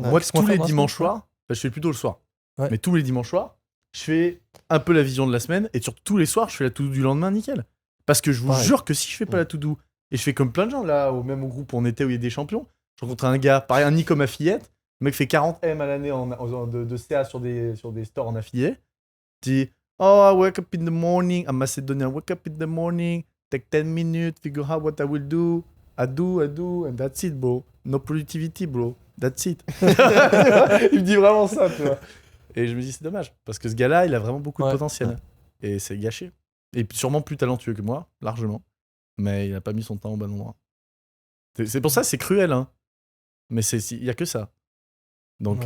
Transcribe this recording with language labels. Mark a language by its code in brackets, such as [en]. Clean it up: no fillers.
[fr] Moi, tous les dimanches soirs, je fais plutôt le soir. Mais tous les dimanches soirs, je fais un peu la vision de la semaine et surtout tous les soirs, je fais la to-do du lendemain nickel. Parce que je vous jure que si je fais pas la to-do et je fais comme plein de gens là, même au groupe où on était où il y a des champions, je rencontre un gars, pareil, un Nico affiliate, le mec fait 40 M à l'année de CA sur des stores en affilié. [en] Dit, I wake up in the morning, I'm Macedonian, wake up in the morning, take 10 minutes, figure out what I will do, I do, and that's it, bro. No productivity, bro. That's it. [fr] Il me dit vraiment ça, tu vois. Et je me dis, c'est dommage, parce que ce gars-là, il a vraiment beaucoup de potentiel. Et c'est gâché. Et sûrement plus talentueux que moi, largement. Mais il a pas mis son temps au bon endroit. C'est pour ça que c'est cruel, hein. Mais il y a que ça. Donc,